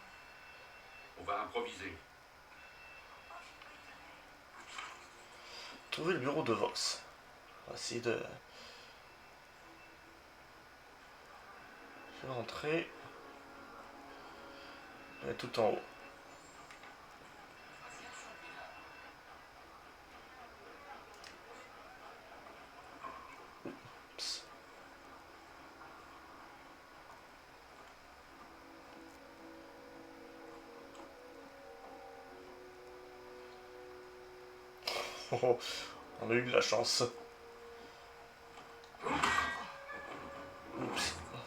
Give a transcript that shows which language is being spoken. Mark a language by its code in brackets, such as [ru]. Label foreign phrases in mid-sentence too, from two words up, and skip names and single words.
[fr] On va improviser. Trouver le bureau de Voss. On va essayer de rentrer. On est tout en haut. [de] Was jetzt schon wieder? Psst. [fr] Oh, oh, on a eu de la chance. Oups.